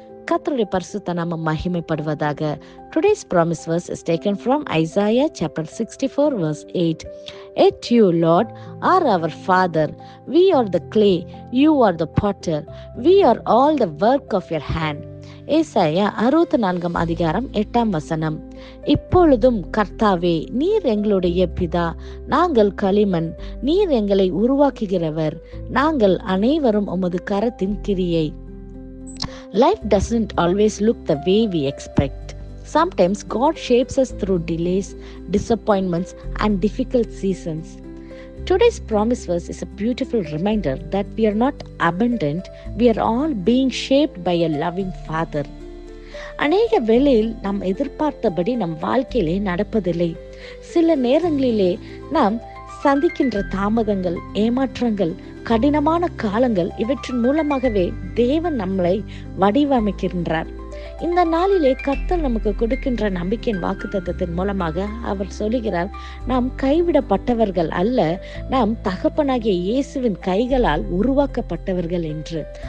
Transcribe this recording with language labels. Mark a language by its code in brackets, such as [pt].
[ta] கர்த்தருடைய பரிசுத்த நாமம் மகிமைப்படுவதாக. [en] Today's promise verse is taken from Isaiah chapter 64 verse 8. Yet you, Lord, are our Father. We are the clay, you are the potter. We are all the work of your hand. [ta] ஏசாயா 64 அதிகாரம் 8 வசனம். இப்பொழுதும் கர்த்தாவே, நீர் எங்களுடைய பிதா, நாங்கள் களிமண், நீர் எங்களை உருவாக்குகிறவர், நாங்கள் அனைவரும் உமது கரத்தின் கிரியை. [en] Life doesn't always look the way we expect. Sometimes God shapes us through delays, disappointments, and difficult seasons. Today's promise verse is a beautiful reminder that we are not abandoned, we are all being shaped by a loving Father. [ta] அநேக வேளையில் நாம் எதிர்பார்த்தபடி நம் வாழ்க்கையிலே நடப்பதில்லை. சில நேரங்களிலே நாம் சந்திக்கின்ற தாமதங்கள், ஏமாற்றங்கள், கடினமான காலங்கள், இவற்றின் மூலமாகவே தேவன் நம்மளை வடிவமைக்கின்றார். இந்த நாளிலே கர்த்தர் நமக்கு கொடுக்கின்ற நம்பிக்கையின் வாக்குத்தத்தத்தின் மூலமாக அவர் சொல்லுகிறார், நாம் கைவிடப்பட்டவர்கள் அல்ல, நாம் தகப்பனாகிய இயேசுவின் கைகளால் உருவாக்கப்பட்டவர்கள் என்று.